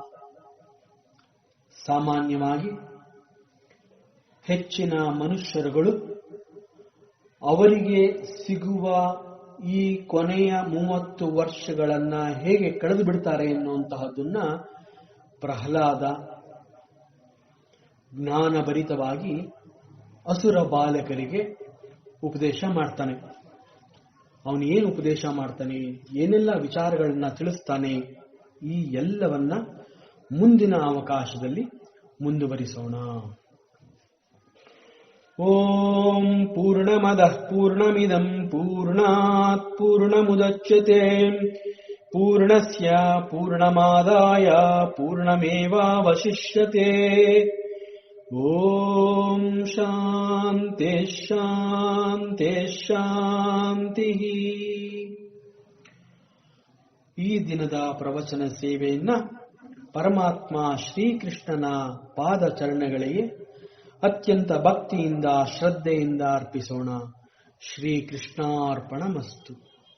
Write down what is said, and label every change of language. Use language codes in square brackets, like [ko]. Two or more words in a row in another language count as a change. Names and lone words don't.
[kn] ಸಾಮಾನ್ಯವಾಗಿ ಹೆಚ್ಚಿನ ಮನುಷ್ಯರುಗಳು ಅವರಿಗೆ ಸಿಗುವ ಈ ಕೊನೆಯ 30 ವರ್ಷಗಳನ್ನ ಹೇಗೆ ಕಳೆದು ಬಿಡ್ತಾರೆ ಎನ್ನುವಂತಹದ್ದನ್ನ ಪ್ರಹ್ಲಾದ ಜ್ಞಾನಭರಿತವಾಗಿ ಅಸುರ ಬಾಲಕರಿಗೆ ಉಪದೇಶ ಮಾಡ್ತಾನೆ. ಅವನು ಏನು ಉಪದೇಶ ಮಾಡ್ತಾನೆ, ಏನೆಲ್ಲ ವಿಚಾರಗಳನ್ನ ತಿಳಿಸ್ತಾನೆ, ಈ ಎಲ್ಲವನ್ನ ಮುಂದಿನ ಅವಕಾಶದಲ್ಲಿ ಮುಂದುವರಿಸೋಣ. [sa] ಓಂ ಪೂರ್ಣಮದಃ ಪೂರ್ಣಮಿದಂ ಪೂರ್ಣಾತ್ ಪೂರ್ಣಮುದಚ್ಯತೆ ಪೂರ್ಣಸ್ಯ ಪೂರ್ಣಮಾದಾಯ ಪೂರ್ಣಮೇವಾವಶಿಷ್ಯತೆ. ಓಂ ಶಾಂತಿ ಶಾಂತಿ ಶಾಂತಿ. [kn] ಈ ದಿನದ ಪ್ರವಚನ ಸೇವೆಯನ್ನ ಪರಮಾತ್ಮ ಶ್ರೀಕೃಷ್ಣನ ಪಾದಚರಣಗಳಿಗೆ ಅತ್ಯಂತ ಭಕ್ತಿಯಿಂದ ಶ್ರದ್ಧೆಯಿಂದ ಅರ್ಪಿಸೋಣ. [sa] ಶ್ರೀಕೃಷ್ಣಾರ್ಪಣಮಸ್ತು.